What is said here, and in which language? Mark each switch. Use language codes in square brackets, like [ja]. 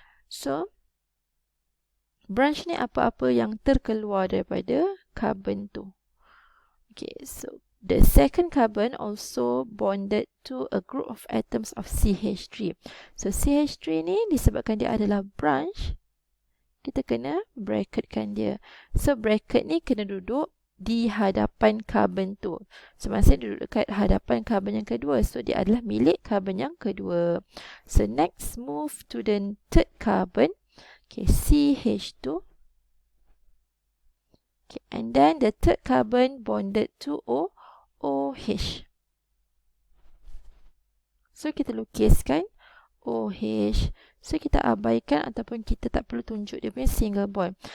[ms] So branch ni apa-apa yang terkeluar daripada carbon tu. [en] Okay, so the second carbon also bonded to a group of atoms of CH3. [ms] So CH3 ni disebabkan dia adalah branch, kita kena bracketkan dia. So bracket ni kena duduk di hadapan carbon tu. So maksudnya duduk dekat hadapan carbon yang kedua. So dia adalah milik carbon yang kedua. [en] So next move to the third carbon. Okay, CH2. Okay, and then the third carbon bonded to OH. [ms] So kita lukiskan OH. So kita abaikan ataupun kita tak perlu tunjuk dia punya single bond.